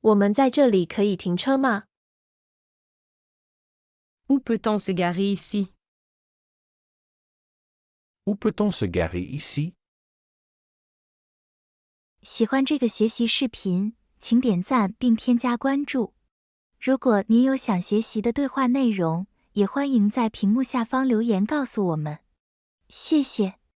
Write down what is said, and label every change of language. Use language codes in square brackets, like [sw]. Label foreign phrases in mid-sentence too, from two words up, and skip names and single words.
[zh] 我们在这里可以停车吗？ [fr] Où peut-on se garer ici? Où peut-on se garer ici? [zh] 喜欢这个学习视频，请点赞并添加关注。如果您有想学习的对话内容，也欢迎在屏幕下方留言告诉我们。谢谢。